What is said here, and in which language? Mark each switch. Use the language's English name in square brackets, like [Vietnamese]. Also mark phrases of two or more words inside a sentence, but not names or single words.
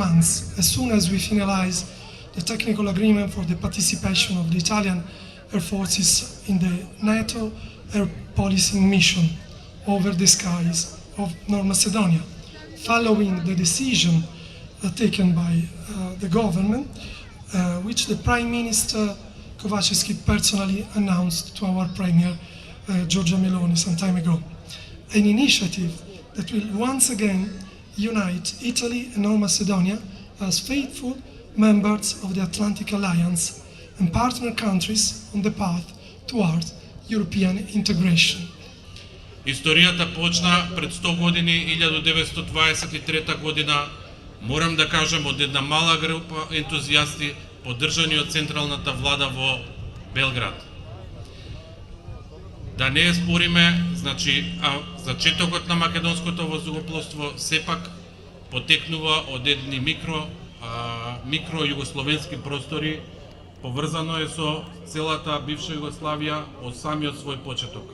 [English] months, as soon as we finalize the technical agreement for the participation of the Italian Air Forces in the NATO air policing mission over the skies of North Macedonia, following the decision taken by the government, which the Prime Minister Kovačevski personally announced to our Premier Giorgia Meloni some time ago. An initiative that will once again unite Italy and North Macedonia as faithful members of the Atlantic Alliance and partner countries on the path toward European integration. [Macedonian] Историјата почна пред 100 години, 1923 година, морам да кажем, од една мала група ентузијасти, поддржани од централната влада во Белград. Да не спориме, значи, зачетокот на македонското воздухопловство сепак потекнува од едни микро југословенски простори, поврзано е со целата бивша Југославија од самиот свој почеток.